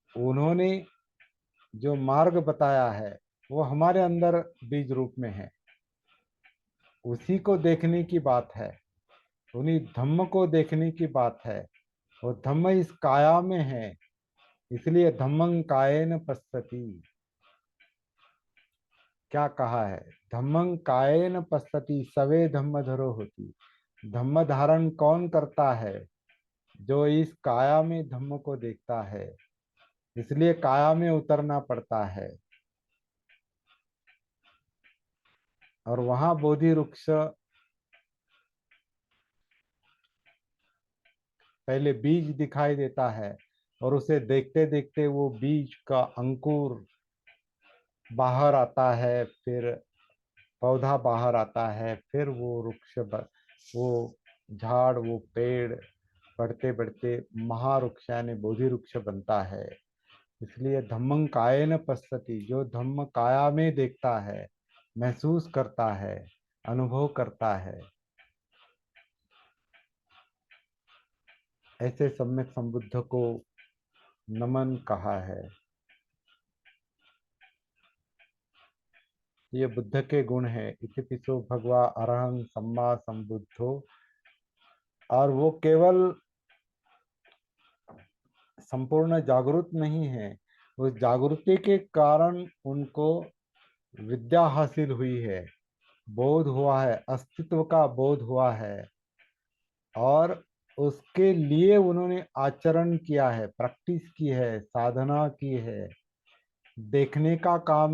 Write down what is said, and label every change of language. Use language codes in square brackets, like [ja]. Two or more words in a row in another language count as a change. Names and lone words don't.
[hi] लेकिन उन्होंने जो मार्ग बताया है वो हमारे अंदर बीज रूप में है, उसी को देखने की बात है, उन्हीं धम्म को देखने की बात है। वो धम्म इस काया में है, इसलिए [pi] धम्मं कायेन पश्यति। [hi] क्या कहा है? [pi] धम्मं कायेन पश्यति सवे धम्मधरो होती। [hi] धम्म धारण कौन करता है? जो इस काया में धम्म को देखता है, इसलिए काया में उतरना पड़ता है। और वहां बोधि वृक्ष पहले बीज दिखाई देता है, और उसे देखते देखते वो बीज का अंकुर बाहर आता है, फिर पौधा बाहर आता है, फिर वो वो झाड़, वो पेड़ बढ़ते बढ़ते महावृक्ष यानी बोधि वृक्ष बनता है। [pi] इसलिए धम्मं कायेन पश्यति, [hi] जो धम्म काया में देखता है, महसूस करता है, अनुभव करता है, ऐसे सम्यक संबुद्ध को नमन कहा है। ये बुद्ध के गुण है। [pi] इतिपिसो भगवा अरहं सम्मा संबुद्धो। [hi] और वो केवल संपूर्ण जागरूक नहीं है, उस जागृति के कारण उनको विद्या हासिल हुई है, बोध हुआ है, अस्तित्व का बोध हुआ है, और उसके लिए उन्होंने आचरण किया है, प्रैक्टिस की है, साधना की है, देखने का काम